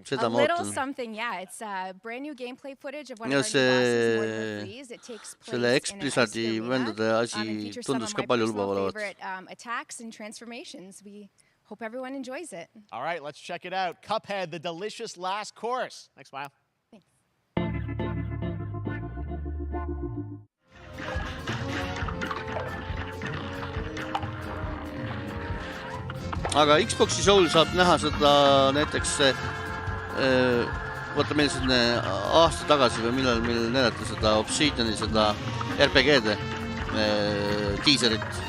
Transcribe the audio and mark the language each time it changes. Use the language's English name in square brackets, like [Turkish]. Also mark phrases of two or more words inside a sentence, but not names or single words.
[English] A little something, yeah. It's brand new gameplay footage of one of our new bosses, Mortal Freeze. It takes place in an ice arena, and features some of my personal favorite attacks and transformations. We hope everyone enjoys it. All right, let's check it out. Cuphead, the delicious last course. Thanks, Mile. [Estonian] Aga Xbox'i Soul saab näha seda näiteks vaata meil selline aasta tagasi või millal meil näidati seda Obsidiani seda RPG-de teaserit.